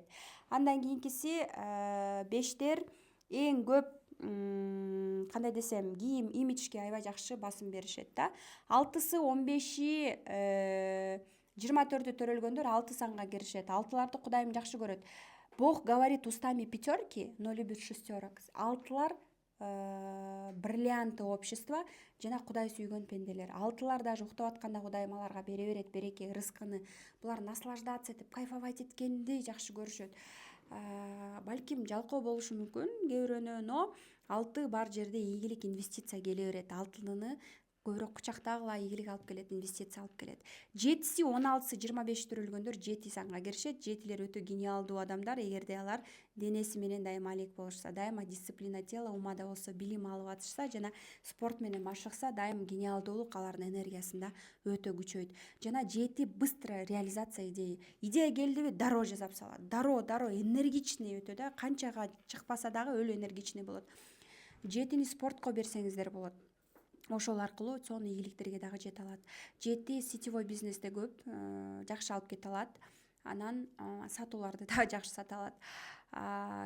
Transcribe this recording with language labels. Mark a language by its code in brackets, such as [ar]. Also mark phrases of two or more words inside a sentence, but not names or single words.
[ky] Андан кийинкиси 5тер эң көп кандай десем, кийим, имиджге аябай жакшы басым беришет да. 6сы, 15и, 24-ү төрөлгөндөр 6 санга киришет. 6ларды Кудайым жакшы көрөт. [ru] Бог говорит устами пятерки, но любит шестерок. [ky] 6лар [ru] бриллианты общества [ky] жана Кудай сүйгөн пенделер. 6лар даже уктап атканда Кудайым аларга бере берет береке, рызкыны. Булар наслаждаться этип, кайфовать эткенди жакшы көрүшөт. Балким жалкоо болушу мүмкүн кээ бирөөнө, но 6 бар жерде ийгилик, инвестиция келе берет. 6-ны көбүрөөк кучактагыла, ийгилик алып келет, инвестиция алып келет. 7си, 16сы, 25 төрөлгөндөр 7 санга киришет. 7лер өтө гениалдуу адамдар. Эгерде алар денеси менен дайыма алек болушса, дайыма [ru] дисциплина тела, [ky] умада болсо билим алып атышса жана спорт менен машыкса, дайым гениалдуулук алардын энергиясында өтө күчөйт. [ru] Жана 7 быстро реализация идеи. [ky] Идея келдиби, дароо жасап салат. Дароо энергичный өтө да, канчага чыкпаса дагы өлө энергичный болот. 7ни спортко берсеңиздер болот. Ошол аркылуу сонун ийгиликтерге дагы жете алат. 7 [ru] сетевой бизнесте [ky] көп жакшы алып кете алат. Анан сатууларды дагы жакшы сата алат.